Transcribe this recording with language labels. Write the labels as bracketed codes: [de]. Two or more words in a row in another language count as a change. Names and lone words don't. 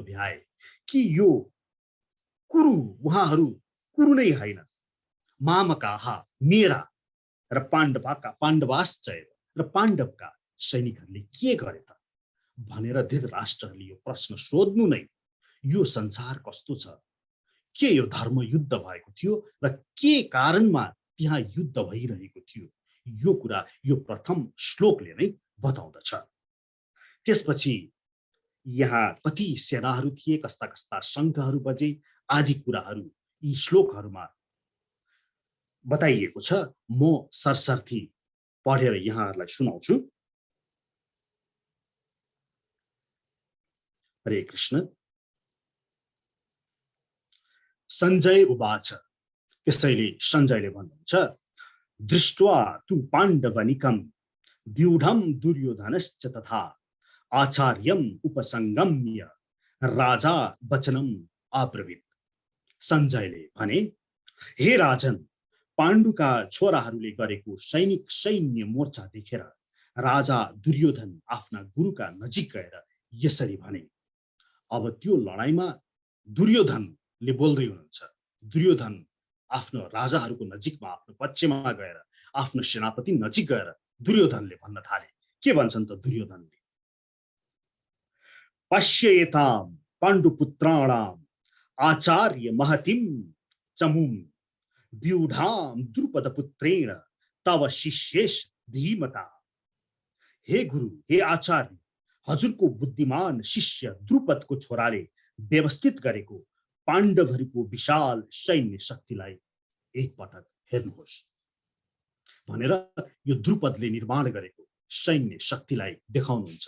[ne] भ्याए कि यो कुरु, उहाँहरू कुरु नै होइन, मामकाहा मेरा र पाण्डवाश्चय र पाण्डवका सैनिकहरूले के गरे त भनेर धृतराष्ट्रले यो प्रश्न सोध्नु नै यो संसार कस्तो छ, के यो धर्म युद्ध भएको थियो र के कारणमा त्यहाँ युद्ध भइरहेको थियो, यो कुरा यो प्रथम श्लोकले नै बताउँदछ। त्यसपछि यहाँ कति सेनाहरू थिए, कस्ता कस्ता शङ्खहरू बजे आदि कुराहरू यी श्लोकहरूमा बताइएको छ। म सरसर्थी पढेर यहाँहरूलाई सुनाउँछु। हरे कृष्ण। [sa] सञ्जय उवाच, [ne] त्यसैले सञ्जयले भन्नुहुन्छ, [sa] दृष्ट्वा तु पाण्डवनिकं व्यूढं दुर्योधनश्च तथा आचार्यम उपसंगम्य राजा वचनम अब्रवीत्। [ne] सञ्जयले भने, हे राजन, पाण्डुका छोराहरूले गरेको सैन्य मोर्चा देखेर राजा दुर्योधन आफ्ना गुरुका नजिक गएर यसरी भने। अब त्यो लडाईँमा दुर्योधनले बोल्दै हुनुहुन्छ। दुर्योधन आफ्नो राजाहरूको नजिकमा, आफ्नो पक्षमा गएर, आफ्नो सेनापति नजिक गएर दुर्योधनले भन्न थाले। के भन्छन् त दुर्योधनले? [sa] पश्येतां पाण्डुपुत्राणां आचार्य महतिं चमुं व्यूढां द्रुपदपुत्रेण तव शिष्येश धीमता। [ne] हे गुरु, हे आचार्य, हजुरको बुद्धिमान शिष्य द्रुपदको छोराले व्यवस्थित गरेको पाण्डवहरूको विशाल सैन्य शक्तिलाई एकपटक हेर्नुहोस् भनेर यो द्रुपदले निर्माण गरेको सैन्य शक्तिलाई देखाउनुहुन्छ।